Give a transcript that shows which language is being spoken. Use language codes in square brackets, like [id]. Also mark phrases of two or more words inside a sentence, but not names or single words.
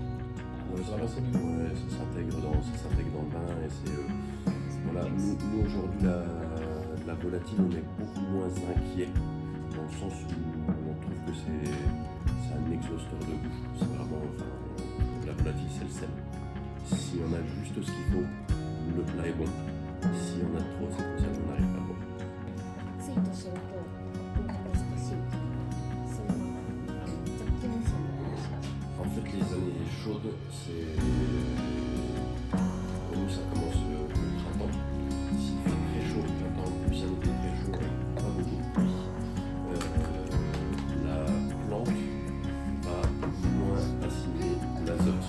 [fr] Ouais, ça s'intègre dans le vin et voilà, nous aujourd'hui la volatile on est beaucoup moins inquiet dans le sens où on trouve que c'est un exhausteur de goût. C'est vraiment, la volatile c'est le sel. Si on a juste ce qu'il faut, le plat est bon. Si on a trop, c'est pour ça qu'on n'arrive pas à boire. [ja] 暑いとするとこれが難しい。それは雑菌のせいの話。 [fr] En fait, les années chaudes, pour nous, ça commence au printemps. S'il fait très chaud au printemps, plus un été très chaud, pas beaucoup de pluie, la plante va moins assimiler l'azote.